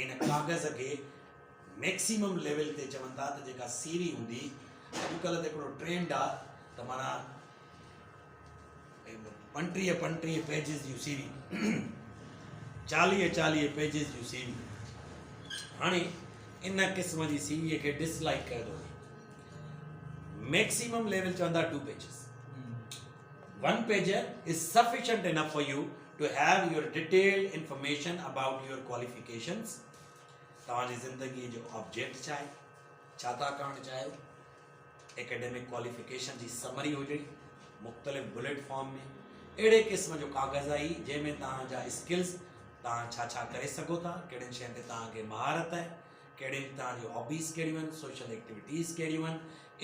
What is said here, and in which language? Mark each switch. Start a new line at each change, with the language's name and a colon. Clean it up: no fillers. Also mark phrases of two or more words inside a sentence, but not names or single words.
Sindhi: ऐं इन कागज़ खे
English: maximum level
Sindhi: ते चवनि था त जेका सी वी हूंदी, अॼुकल्ह त हिकिड़ो ट्रेंड आहे त माना 35 पेजिस जूं सी वी, 40 पेजिस जूं सी वी। हाणे इन क़िस्म जी सी वीअ खे डिसलाइक कयो।
English: maximum level
Sindhi: चवंदा 2 pages।
English: 1 pager is sufficient enough for you to have your detailed information about your qualifications।
Sindhi: तव्हांजी ज़िंदगी जो ऑब्जेक्ट छा आहे, छा था करणु चाहियो,
English: academic qualification
Sindhi: जी समरी हुजे मुख़्तलिफ़
English: bullet form
Sindhi: में। अहिड़े क़िस्म जो कागज़ आहे जंहिंमें तव्हांजा स्किल्स, तव्हां छा छा करे सघो था, कहिड़ियुनि शयुनि ते तव्हांखे महारत आहे, कहिड़े तव्हांजी हॉबीज़ कहिड़ियूं आहिनि,
English: social activities
Sindhi: कहिड़ियूं आहिनि।